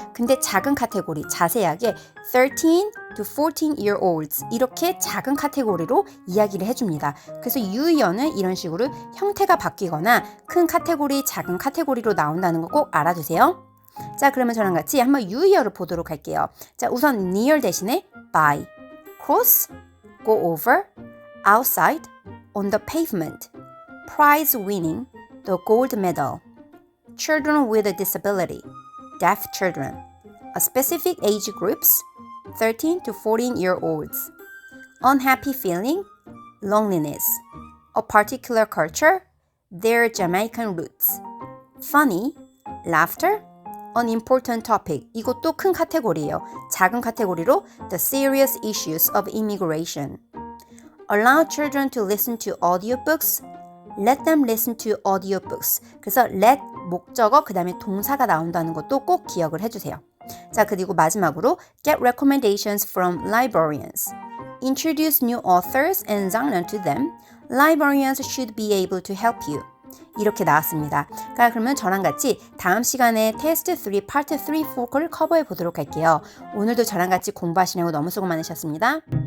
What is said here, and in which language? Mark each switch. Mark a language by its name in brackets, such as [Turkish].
[Korean] 근데 작은 카테고리, 자세하게 [English] 13 to 14-year-olds [Korean] 이렇게 작은 카테고리로 이야기를 해줍니다. 그래서 유의어는 이런 식으로 형태가 바뀌거나 큰 카테고리, 작은 카테고리로 나온다는 거 꼭 알아두세요. 자, 그러면 저랑 같이 한번 유의어를 보도록 할게요. 자, 우선 [English] near [Korean] 대신에 [English] by, cross, go over, outside, on the pavement, prize winning, the gold medal, children with a disability, deaf children, a specific age groups, 13 to 14-year-olds, unhappy feeling, loneliness, a particular culture, their Jamaican roots, funny, laughter, an important topic. [Korean] 이것도 큰 카테고리예요. 작은 카테고리로 [English] the serious issues of immigration. Allow children to listen to audiobooks. Let them listen to audiobooks. [Korean] 그래서 let 목적어 그 다음에 동사가 나온다는 것도 꼭 기억을 해주세요. 자, 그리고 마지막으로 [English] get recommendations from librarians. Introduce new authors and genre to them. Librarians should be able to help you. [Korean] 이렇게 나왔습니다. 그러면 저랑 같이 다음 시간에 테스트 3 파트 3, 4를 커버해 보도록 할게요. 오늘도 저랑 같이 공부하시느라고 너무 수고 많으셨습니다.